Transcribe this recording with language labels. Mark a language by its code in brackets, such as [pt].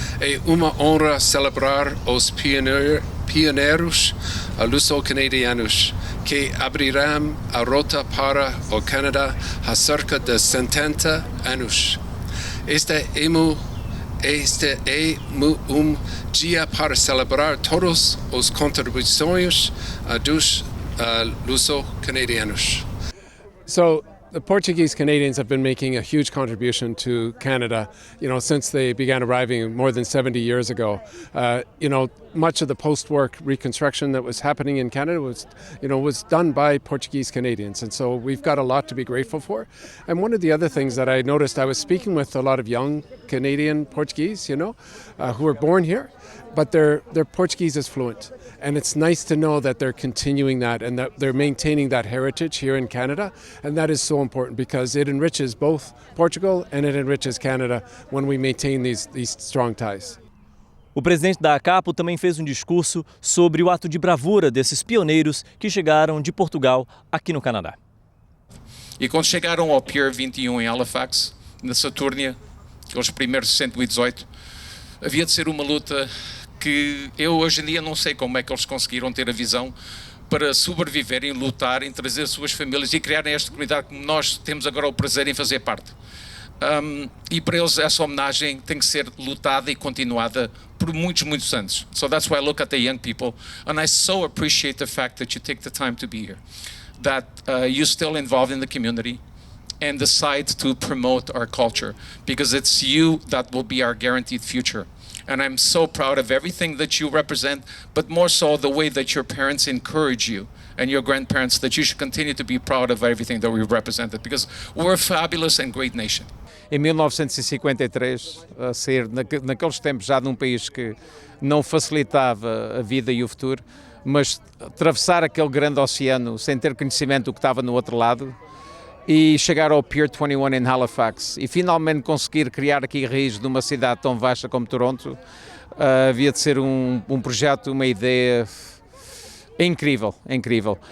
[pt] É uma honra celebrar os pioneiros luso-canadianos que abrirão a rota para o Canadá há cerca de 70 anos. Este é dia para celebrar todas as contribuições dos luso-canadianos. [en] So the Portuguese Canadians have been making a huge contribution to Canada, since they began arriving more than 70 years ago. Much of the post-war reconstruction that was happening in Canada was done by Portuguese Canadians, and so we've got a lot to be grateful for. And one of the other things that I noticed, I was speaking with a lot of young Canadian Portuguese, who were born here, but their Portuguese is fluent. And it's nice to know that they're continuing that and that they're maintaining that heritage here in Canada. And that is so important because it enriches both Portugal and it enriches Canada when we maintain these strong ties. [pt] O presidente da ACAPO também fez um discurso sobre o ato de bravura desses pioneiros que chegaram de Portugal aqui no Canadá. E quando chegaram ao Pier 21 em Halifax, na Saturnia, aqueles primeiros 118, havia de ser uma luta que eu hoje em dia não sei como é que eles conseguiram ter a visão, para sobreviverem, lutarem, trazer suas famílias e criarem esta comunidade que nós temos agora o prazer em fazer parte. E para eles essa homenagem tem que ser lutada e continuada por muitos, muitos anos. [en] So that's why I look at the young people and I so appreciate the fact that you take the time to be here, that you're still involved in the community and decide to promote our culture, because it's you that will be our guaranteed future. And I'm so proud of everything that you represent, but more so the way that your parents encourage you and your grandparents, that you should continue to be proud of everything that we've represented, because we're a fabulous and great nation. [pt] Em 1953, a sair naqueles tempos já de um país que não facilitava a vida e o futuro, mas atravessar aquele grande oceano sem ter conhecimento do que estava no outro lado e chegar ao Pier 21 em Halifax e finalmente conseguir criar aqui raízes de uma cidade tão vasta como Toronto, havia de ser um projeto, uma ideia incrível, incrível.